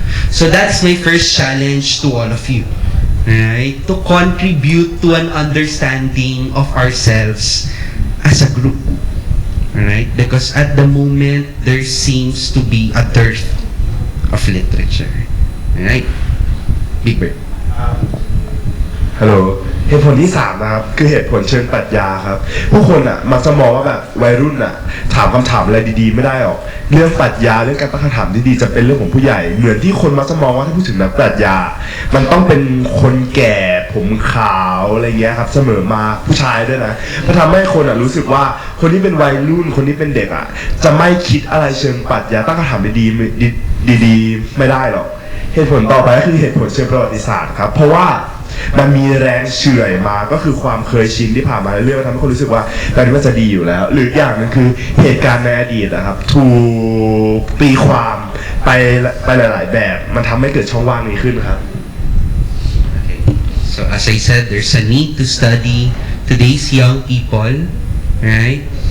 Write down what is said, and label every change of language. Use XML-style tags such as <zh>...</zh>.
<en>So that's my first challenge to all of you. Right? To contribute to an understanding of ourselves as a group. right? Because at the moment there seems to be a dearth of literature, right? Big Bird.</en> <th>ฮัลโหลเหตุผลที่3นะครับคือเหตุผลเชิงปรัชญาครับผู้คนอ่ะมักจะมองว่าแบบวัยรุ่นอ่ะถามคำถามอะไรดีๆไม่ได้หรอกเรื่องปรัชญาเรื่องการตั้งคำถามดีๆจะเป็นเรื่องของผู้ใหญ่เหมือนที่คนมักจะมองว่าถ้าพูดถึงนักปรัชญามันต้องเป็นคนแก่ผมขาวอะไรเงี้ยครับเสมอมาผู้ชายด้วยนะมันทำให้คนอ่ะรู้สึกว่าคนที่เป็นวัยรุ่นคนที่เป็นเด็กอ่ะจะไม่คิดอะไรเชิงปรัชญาตั้งคำถามดีๆ ไม่ได้หรอกเหตุผลต่อไปก็คือเหตุผลเชิงประวัติศาสตร์ครับเพราะว่ามันมีแรงเฉื่อยมาก็คือความเคยชินที่ผ่านมาเรื่อยๆทำให้คนรู้สึกว่าตอนนี้มันจะดีอยู่แล้วหรืออย่างนึงคือเหตุการณ์ในอดีตนะครับถูกตีความไปหลายๆแบบมันทำให้เกิดช่องว่างนี้ขึ้นครับ</th> <en>Okay. So as I said, there's a need to study today's young people, right?</en>